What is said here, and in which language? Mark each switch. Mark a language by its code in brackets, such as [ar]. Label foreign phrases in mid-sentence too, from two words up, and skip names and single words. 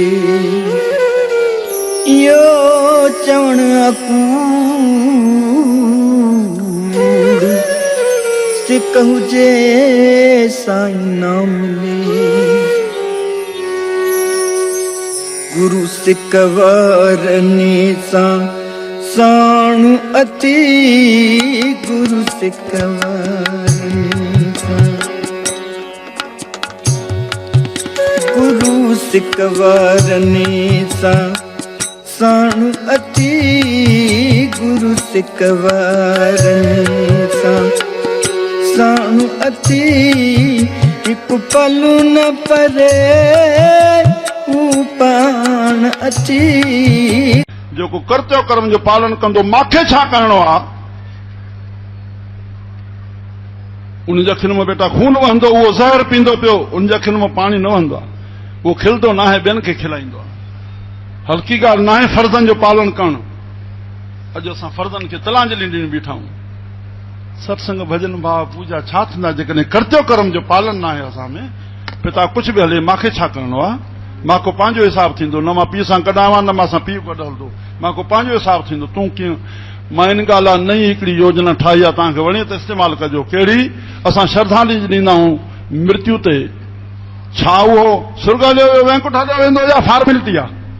[sd] इहो चवण वा कूर सिक हुजे साईं ना मिले गुरु सिक वारनि सां साणु अति गुरु सिक वारनि सां गुरु सिक वारनि सां साणु अति गुरु सिक वारनि सां साणु अति हिकु पलु न परे हू पाण अची जेको कर्तव्य कर्म जो पालन कंदो मांखे छा करणो आहे उन जे अखियुनि में बेटा खून वहंदो उहो ज़हर पींदो पियो उन जे अखियुनि में पाणी न वहंदो आहे उहो खिलंदो न आहे ॿियनि खे खिलाईंदो आहे हल्की ॻाल्हि न आहे फर्ज़नि जो पालन करणु अॼु असां फर्ज़नि खे तिलांजलि ॾियण बीठा आहियूं सत्संग भॼन भाव पूजा छा थींदा जेकॾहिं कर्तव्य कर्म जो पालन न आहे असां में पिता कुझु बि हले मूंखे छा करणो आहे मां को पंहिंजो हिसाबु थींदो न मां पीउ सां कढावां न मां सां पीउ कढ हलंदो मां को पंहिंजो हिसाबु थींदो तूं कीअं मां इन ॻाल्हि लाइ नई हिकिड़ी योजना ठाही आहे तव्हांखे वणे त इस्तेमालु कजो कहिड़ी असां श्रद्धांजलि ॾींदा आहियूं मृत्यु ते छा उहो सुर्ग जो वैकुंठ हलियो वेंदो या फॉर्मेलिटी आहे